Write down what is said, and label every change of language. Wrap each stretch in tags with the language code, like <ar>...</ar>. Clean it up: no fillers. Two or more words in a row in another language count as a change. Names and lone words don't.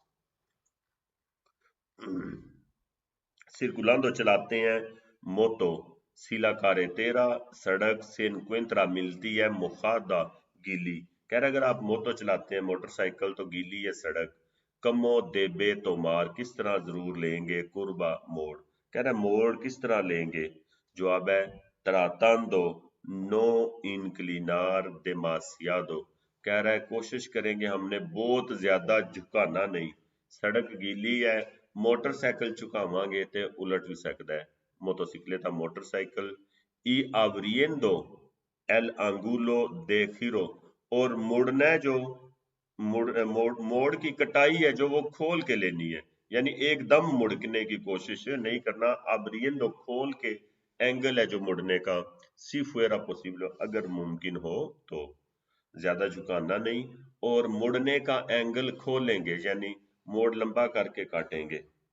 <hi>सिरकुलांदो चलाते हैं मोटो,</hi> <es>si la carretera,</es> <hi>सड़क से encuentra मिलती है मुखादा, गीली। कह रहा अगर आप मोटो चलाते हैं मोटरसाइकिल तो गीली है सड़क।</hi> <es>cómo debe tomar,</es> <hi>किस तरह जरूर लेंगे, कुर्बा मोड़। कह रहा मोड़ किस तरह लेंगे? जवाब है</hi> <es>tratando no inclinar demasiado,</es> <hi>कह रहा है कोशिश करेंगे हमने बहुत ज्यादा झुकाना नहीं। सड़क गीली है, मोटरसाइकिल झुकावांगे ते उलट भी सकता है। मोटरसाइकिलेटा मोटरसाइकिल।</hi> <es>ई abriendo el ángulo de giro,</es> <hi>और मुड़ना है जो मोड़ की कटाई है जो वो खोल के लेनी है, यानी एकदम मुड़ने की कोशिश नहीं करना। abriendo खोल के, एंगल है जो मुड़ने का,</hi> <es>si fuera posible,</es> <hi>अगर मुमकिन हो तो। ज्यादा झुकाना नहीं, और मुड़ने का एंगल खोलेंगे, यानी मोड़ लंबा करके काटेंगे।</hi>